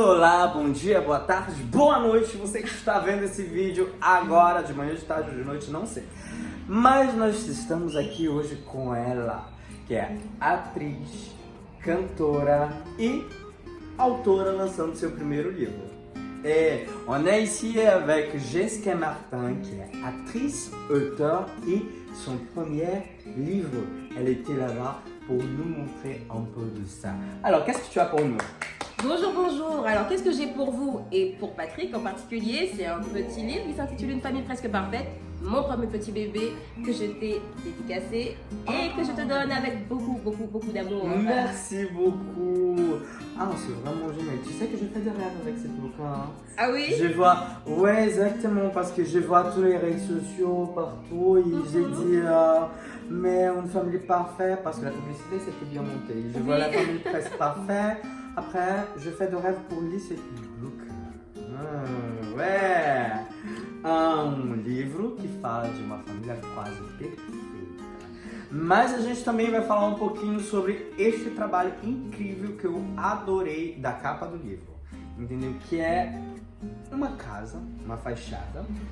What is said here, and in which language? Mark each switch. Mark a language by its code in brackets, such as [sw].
[pt] Olá, bom dia, boa tarde, boa noite. Você que está vendo esse vídeo agora, de manhã, de tarde, de noite, não sei. Mas nós estamos aqui hoje com ela, que é atriz, cantora e autora lançando seu primeiro livro. [fr] Et on est ici avec Jessica Martin, qui est actrice, auteure et son premier livre. Elle était là-bas pour nous montrer un peu de ça. Alors, qu'est-ce que tu as pour nous? Bonjour, bonjour. Alors, qu'est-ce que j'ai pour vous et pour Patrick en particulier? C'est un petit livre qui s'intitule Une famille presque parfaite. Mon premier petit bébé que je t'ai dédicacé et que je te donne avec beaucoup d'amour. Merci beaucoup. Ah, c'est vraiment génial. Tu sais que je fais des rêves avec cette bouquin. Hein? Ah oui? Je vois, ouais, exactement, parce que je vois tous les réseaux sociaux partout et j'ai dit, mais une famille parfaite, parce que la publicité c'était bien monté. Je vois la famille presque parfaite. Après, je fais des rêves pour lire cette bouquin. Ouais. [pt] Um livro que fala de uma família quase perfeita. Mas a gente também vai falar um pouquinho sobre este trabalho incrível que eu adorei da capa do livro. Entendeu? Que é uma casa, uma fachada.